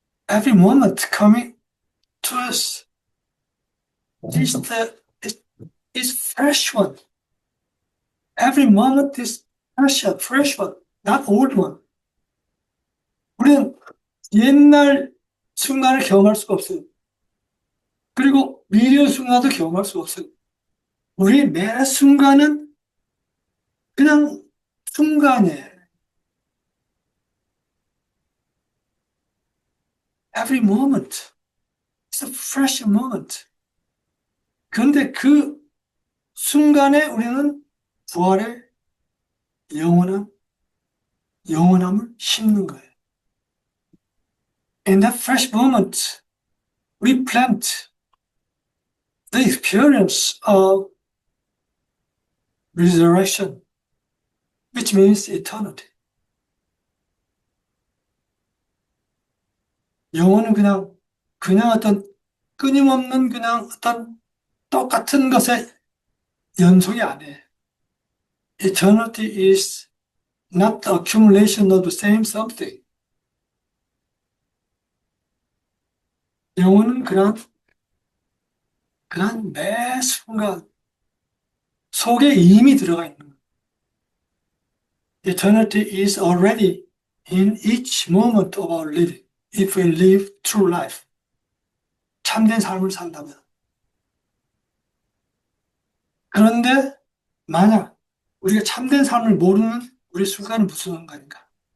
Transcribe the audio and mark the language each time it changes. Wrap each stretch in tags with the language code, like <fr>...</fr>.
<en>Every moment coming to us is fresh one. Every moment is fresh one, not old one.</en> <ko>우리는 옛날 순간을 경험할 수가 없어요. 그리고 미래 순간도 경험할 수가 없어요. 우리 매 순간은 그냥 순간이에요.</ko> <en>Every moment is a fresh moment.</en> <ko>그런데 그 순간에 우리는 부활의 영원함을 심는 거예요.</ko> <en>In that fresh moment, we plant the experience of resurrection, which means eternity.</en> <ko>영혼은 그냥 어떤 끊임없는 그냥 어떤 똑같은 것의 연속이 아니에요.</ko> <en>Eternity is not the accumulation of the same something.</en> <ko>영혼은 그냥 매 순간 속에 이미 들어가 있는 거예요.</ko> <en>Eternity is already in each moment of our living, if we live true life.</en> <ko>참된 삶을 산다면. 그런데 만약 우리가 참된 삶을 모르는 우리 순간은 무슨 순간인가?</ko>